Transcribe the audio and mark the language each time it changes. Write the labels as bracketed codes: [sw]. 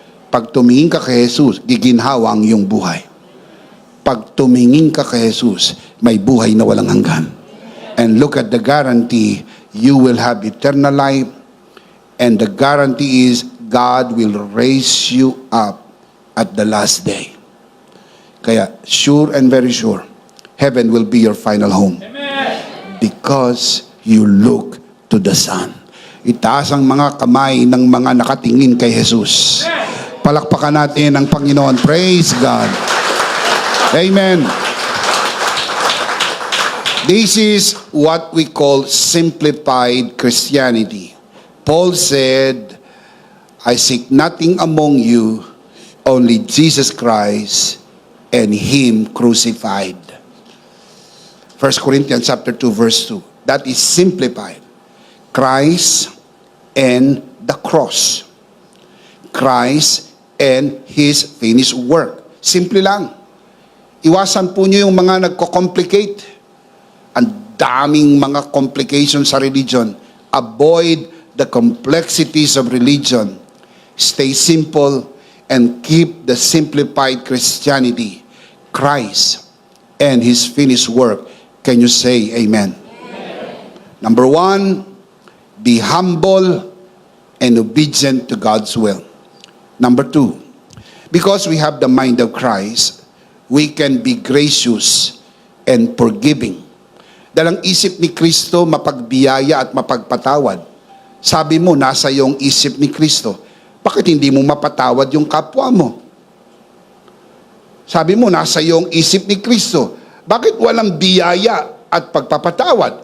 [tl] Pag tumingin ka kay Jesus, giginhawa ang iyong buhay. Pag tumingin ka kay Jesus, may buhay na walang hanggan. [en] And look at the guarantee, you will have eternal life. And the guarantee is, God will raise you up at the last day. Kaya, sure and very sure, heaven will be your final home. Because you look to the Son. [tl] Itaas ang mga kamay ng mga nakatingin kay Jesus. Palakpakan natin ang Panginoon. [en] Praise God. Amen. This is what we call simplified Christianity. Paul said, I seek nothing among you, only Jesus Christ and Him crucified. 1 Corinthians chapter 2 verse 2. That is simplified. Christ and the cross. Christ and His finished work. [tl] Simple lang. Iwasan po nyo yung mga nagko-complicate. Ang daming mga complications sa religion. [en] Avoid the complexities of religion. Stay simple and keep the simplified Christianity. Christ and His finished work. Can you say amen? Number 1, be humble and obedient to God's will. Number 2, because we have the mind of Christ, we can be gracious and forgiving. [tl] Dahil ang isip ni Kristo mapagbiyaya at mapagpatawad. Sabi mo, nasa iyong isip ni Kristo. Bakit hindi mo mapatawad yung kapwa mo? Sabi mo, nasa iyong isip ni Kristo. Bakit walang biyaya at pagpapatawad?